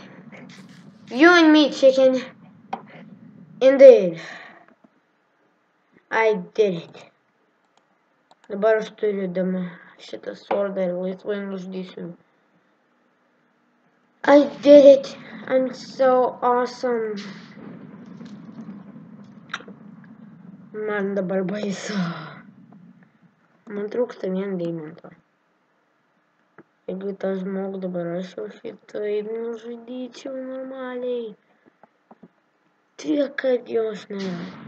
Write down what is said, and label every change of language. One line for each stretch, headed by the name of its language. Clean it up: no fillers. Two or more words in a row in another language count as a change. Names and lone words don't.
English: You and me, chicken. Indeed. I did it.
Lithuanian: Dabar aš turiu šitą swordą ir laisvai nužudysiu.
English: I did it! I'm so awesome.
Lithuanian: Man dabar baisu. Man trūksta vien deimanto. Jeigu tą žmogų dabar aš jau šitai nužudyčiau normaliai. Tiek, kad jos nėra.